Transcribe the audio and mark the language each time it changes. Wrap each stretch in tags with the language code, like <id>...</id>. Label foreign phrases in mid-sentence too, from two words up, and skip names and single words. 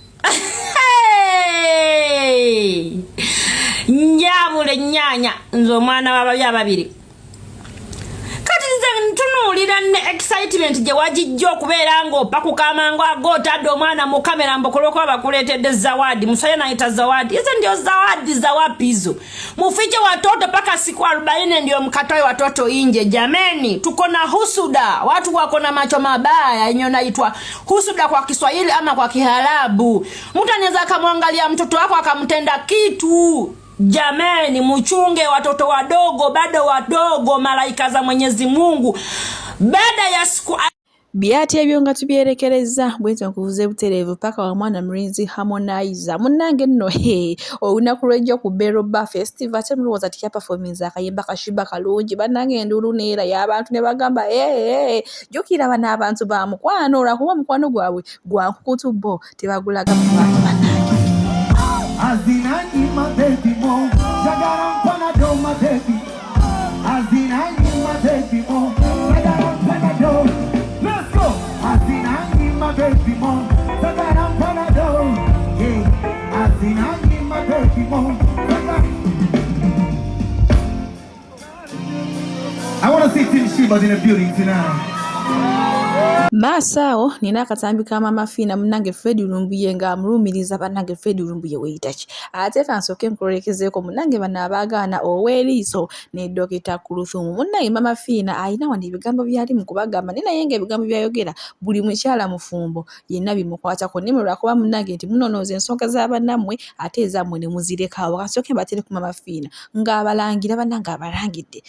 <lg>nyabule nyanya nzo mwana w'ababi ababiri kati nze ntunuulira ne excitement gye wagijja okubeera ng'opaku kamango ag'otadde omwana mu kamera mbokoloko bakuleetedde</lg> <sw>zawadi musaya nayita zawadi hizo ndio zawadi za wapi hizo mufiche watoto paka siku 40 ndio mkatoe watoto inje jameni tuko na husuda watu wako na macho mabaya yenye inaitwa husuda kwa Kiswahili ama kwa Kiarabu mtu anaweza akamwangalia mtoto wako akamtenda kitu. Jameni muchunge watoto wadogo bado wadogo malaika za Mwenyezi Mungu baada ya siku</sw> <lg>Byati ebyo nga tubyerekereza bwete nkuvuze buterevu paka wa mwana mrinzi Harmonizer munnange nno olunaku lw'ejjo ku Beroba Festival temulowooza tikya performance akayimba kashiba kalungi bannange endulu neera y'abantu ne bagamba jjukira bano abantu ba mukwano olwakuba mukwano gwabwe gwankukutu bo tebagulaga mu bantu bannange.</lg> <en>Azinani my baby mo, Jagaram Panado my baby. Azinani my baby mo, Jagaram Panado. Let's go. Azinani my baby mo, Jagaram Panado. Yeah. Azinani my baby mo, I want to see Tim Shibas in the building tonight.</en> <lg>Masao nina akatambi ka Maama Phina munnange Freddy Lumbuye nga amulumiriza bannange Freddy Lumbuye weeyitaki ate kansoke nkulekezeeko munnange bano abaagaana ow'eriiso ne Dr Kuluthum munnange Maama Phina ayina wano ebigambo byali mu kubagamba naye nga ebigambo byayogera buli mukyala mufumbo yenna bimukwatako nimwe lwakuba munnange nti munonooza ensonga z'abannammwe ate ezammwe ne muzirekawo kansoke mbatere ku Maama Phina ng'abalangira bannange abalangidde</lg>